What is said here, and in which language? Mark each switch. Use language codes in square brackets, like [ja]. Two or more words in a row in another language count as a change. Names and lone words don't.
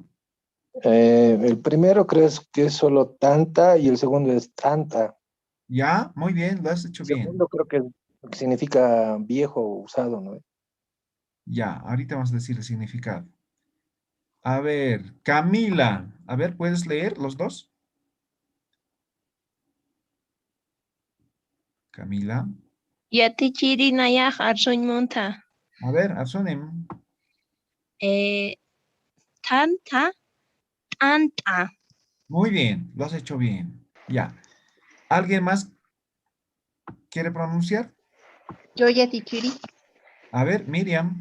[es] El primero creo que es solo tanta y el segundo es tanta. Ya, muy bien, lo has hecho El bien. segundo creo que significa viejo o usado, ¿no? Ya, ahorita vamos a decir el significado. A ver, Camila, a ver, ¿puedes leer los dos? Camila. [ay] Yati chiri naya arsoñ monta. [es] A ver, Arsonem. [ay] Tanta, tanta. [es] Muy bien, lo has hecho bien. Ya. ¿Alguien más quiere pronunciar? [ay] Yo yati chiri. [es] A ver, Miriam.